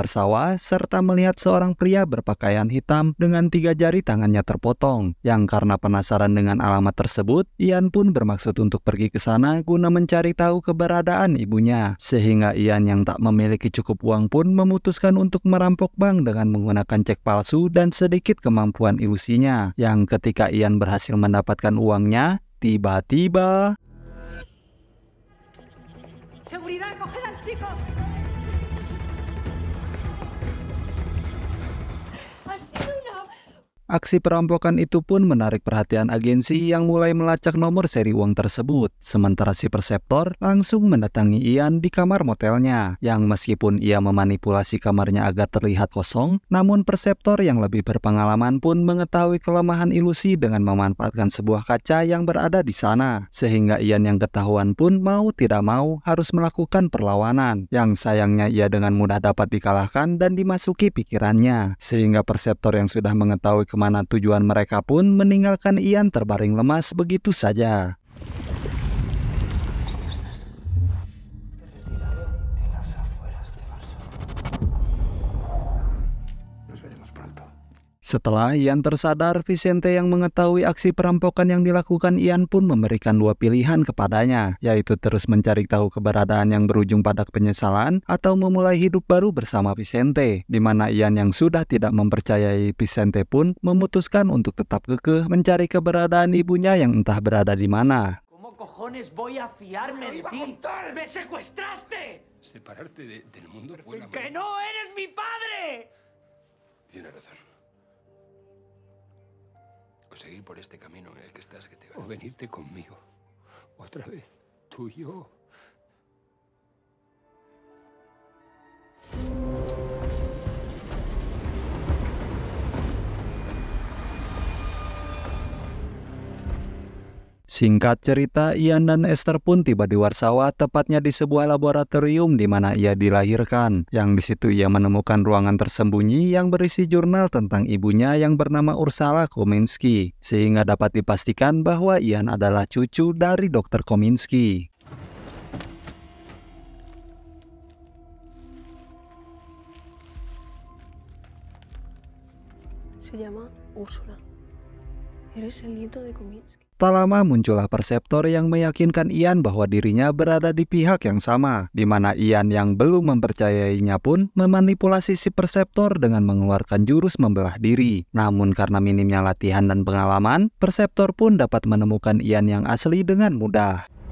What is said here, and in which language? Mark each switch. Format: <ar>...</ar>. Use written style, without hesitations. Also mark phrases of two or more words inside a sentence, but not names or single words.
<id>Warsawa, serta melihat seorang pria berpakaian hitam dengan 3 jari tangannya terpotong, yang karena penasaran dengan alamat tersebut, Ian pun bermaksud untuk pergi ke sana guna mencari tahu keberadaan ibunya, sehingga Ian yang tak memiliki cukup uang pun memutuskan untuk merampok bank dengan menggunakan cek palsu dan sedikit kemampuan ilusinya, yang ketika Ian berhasil mendapatkan uangnya, tiba-tiba</id> <es>¡Seguridad, coged al chico! Ha sido una...</es> <id>aksi perampokan itu pun menarik perhatian agensi yang mulai melacak nomor seri uang tersebut. Sementara si perseptor langsung mendatangi Ian di kamar motelnya, yang meskipun ia memanipulasi kamarnya agar terlihat kosong, namun perseptor yang lebih berpengalaman pun mengetahui kelemahan ilusi dengan memanfaatkan sebuah kaca yang berada di sana. Sehingga Ian yang ketahuan pun mau tidak mau harus melakukan perlawanan, yang sayangnya ia dengan mudah dapat dikalahkan dan dimasuki pikirannya. Sehingga perseptor yang sudah mengetahui kemana tujuan mereka pun meninggalkan Ian terbaring lemas begitu saja.</id> <es>Nos veremos pronto.</es> <id>Setelah Ian tersadar, Vicente yang mengetahui aksi perampokan yang dilakukan Ian pun memberikan 2 pilihan kepadanya, yaitu terus mencari tahu keberadaan yang berujung pada penyesalan atau memulai hidup baru bersama Vicente, di mana Ian yang sudah tidak mempercayai Vicente pun memutuskan untuk tetap kekeh mencari keberadaan ibunya yang entah berada di mana.</id> <es>¿Cómo cojones voy a fiarme de ti? ¡Me secuestraste! Separarte del mundo fue la... ¡Que no eres mi padre! Tienes razón. O seguir por este camino en el que estás, que te va. O venirte conmigo. Otra vez. Tú y yo.</es> <id>Singkat cerita, Ian dan Esther pun tiba di Warsawa, tepatnya di sebuah laboratorium di mana ia dilahirkan. Yang di situ ia menemukan ruangan tersembunyi yang berisi jurnal tentang ibunya yang bernama Ursula Kominski, sehingga dapat dipastikan bahwa Ian adalah cucu dari Dr. Kominski.</id> <es>Se llama Úrsula. Eres el nieto de Kominski.</es> <id>Tak lama muncullah perseptor yang meyakinkan Ian bahwa dirinya berada di pihak yang sama, di mana Ian yang belum mempercayainya pun memanipulasi si perseptor dengan mengeluarkan jurus membelah diri. Namun karena minimnya latihan dan pengalaman, perseptor pun dapat menemukan Ian yang asli dengan mudah.</id>